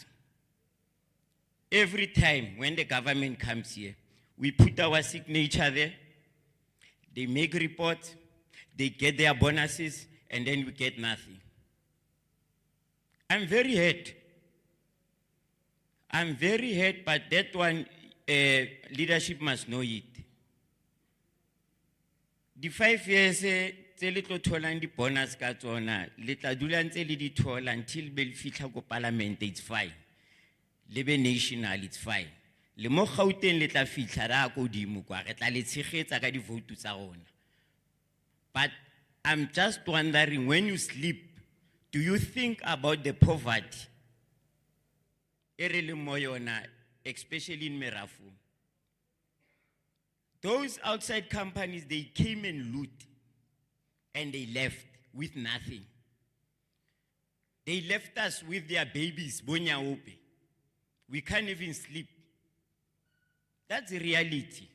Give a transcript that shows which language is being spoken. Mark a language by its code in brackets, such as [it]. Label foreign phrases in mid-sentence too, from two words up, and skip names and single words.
[en] Every time when the government comes here, we put our signature there, they make reports, they get their bonuses, and then we get nothing. I'm very hurt I'm very hurt, but that one, leadership must know it. The 5 years, [tn] tse le tlo tholang di bonus ka tsona, le tla dula ntse le di thola until be le fitlha ko parliament, [en] it's fine. [tn] Le be national, [en] it's fine. [tn] Le mo Gauteng le tla fitlha ra ko dimo kwa, re tla le tshegetsa ka di vote tsa rona. [en] But I'm just wondering, when you sleep, do you think about the poverty? [tn] E re leng mo yona, [en] especially in Merafu. Those outside companies, they came and loot, and they left with nothing. They left us with their babies, [tn] bonya ope. [en] We can't even sleep. That's the reality.